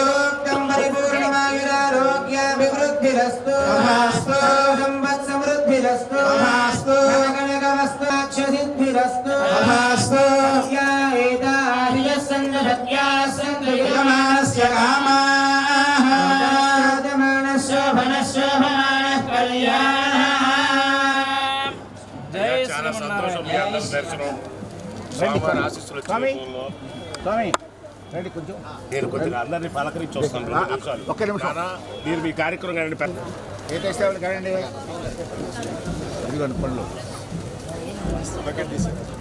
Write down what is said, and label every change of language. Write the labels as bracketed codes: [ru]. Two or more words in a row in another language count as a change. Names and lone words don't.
[sa] परिपूर्णमायुरारोग्याभिवृद्धिरस्तु हास्तु संपत् समृद्धिरस्तु हास्तु गणगमस्ताक्ष सिद्धिरस्तु हास्तु सत्यमानस्य कामाः शोभनशोभमानः कल्याणः [te] చాలా సంతోషం మీ అందరి దర్శనం స్వామివారి ఆశీస్సులు వచ్చేలో నేను కొద్దిగా అందరినీ పలకరించి వస్తాను 2 నిమిషాలు. ఒక్క నిమిషం మీరు మీ కార్యక్రమం కానీ పెద్ద ఏటేసేవాళ్ళు కాదండి ఇదిగోండి పళ్ళు బకెట్ తీసి